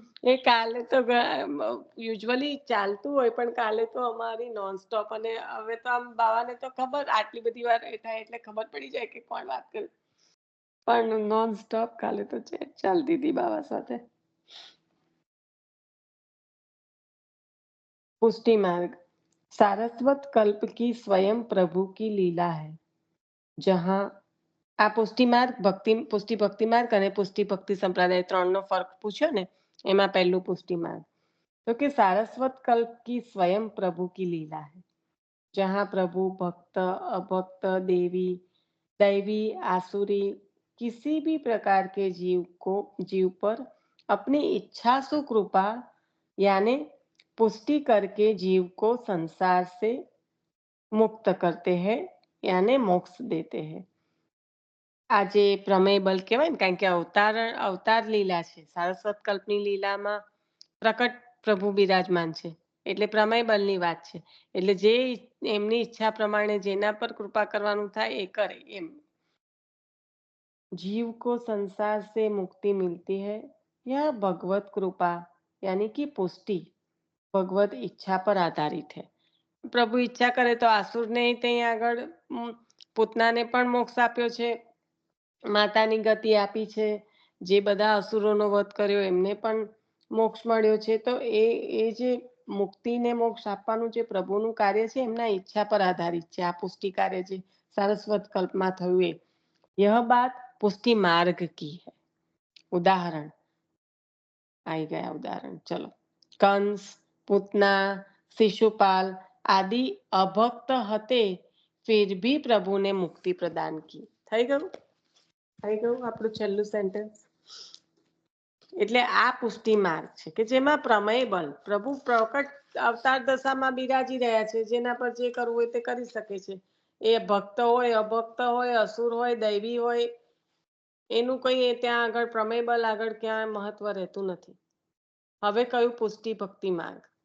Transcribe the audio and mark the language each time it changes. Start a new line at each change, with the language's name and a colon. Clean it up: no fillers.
Gujarati: એ કાલે તો યુઝ્યુઅલી ચાલતું હોય, પણ કાલે તો અમારી નોનસ્ટોપ, અને હવે તો આમ બાવાને તો ખબર, આટલી બધી વાર થાય એટલે ખબર પડી જાય કે કોણ વાત કરે, પણ નોનસ્ટોપ કાલે તો ચેટ ચાલતી હતી બાવા સાથે।
Hindi: पुष्टि मार्ग सारस्वत कल्प की स्वयं प्रभु की लीला है, जहां आ पुष्टि मार्ग पुष्टि भक्ति मार्ग
Gujarati: અને પુષ્ટિ ભક્તિ સંપ્રદાય ત્રણનો ફરક પૂછ્યો ને, એમાં પહેલું પુષ્ટિ માર્ગ,
Hindi: तो कि सारस्वत कल्प की स्वयं प्रभु की लीला है, जहां प्रभु भक्त अभक्त देवी दैवी आसुरी किसी भी प्रकार के जीव पर अपनी इच्छा से कृपा यानी पुष्टि करके जीव को संसार से मुक्त करते हैं, यानी मोक्ष देते हैं।
Gujarati: આજે પ્રમેય બલ કહેવાય ને, કારણ કે અવતાર લીલા છે, સારસ્વત કલ્પની લીલામાં પ્રકટ પ્રભુ બિરાજમાન છે, એટલે પ્રમેય બલની વાત છે, એટલે જે એમની ઈચ્છા પ્રમાણે જેના પર કૃપા કરવાનું થાય એ કરે એમ।
Hindi: जीव को संसार से मुक्ति मिलती है, यह भगवत कृपा यानी कि पुष्टि भगवत इच्छा पर आधारित है।
Gujarati: प्रभु ઈચ્છા કરે તો આસુરને ત્યાં આગળ પૂતનાને પણ મોક્ષ આપ્યો છે, માતાની ગતિ આપી છે, જે બધા અસુરોનો વધ કર્યો એમને પણ મોક્ષ મળ્યો છે। તો એ જે મુક્તિને મોક્ષ આપવાનું જે પ્રભુનું કાર્ય છે, એમના ઈચ્છા પર આધારિત છે આ પુષ્ટિ કાર્ય જે સારસ્વત કલ્પમાં થયું એ।
Hindi: यह बात पुष्टि मार्ग की है। उदाहरण आई गया उदाहरण, चलो। कंस, पूतना, शिशुपाल आदि अभक्त हते, फिर भी प्रभु ने मुक्ति प्रदान की।
Gujarati: થઈ ગયું આપણું છેલ્લું સેન્ટેન્સ। એટલે આ પુષ્ટિ માર્ગ છે કે જેમાં પ્રમેય બલ, પ્રભુ પ્રકટ અવતાર દશામાં બિરાજી રહ્યા છે, જેના પર જે કરવું હોય તે કરી શકે છે। એ ભક્ત હોય, અભક્ત હોય, અસુર હોય, દૈવી હોય, એનું કઈ ત્યાં આગળ પ્રમેય બલ આગળ ક્યાં મહત્વ રહેતું નથી। હવે કયું પુષ્ટિ ભક્તિ માર્ગ,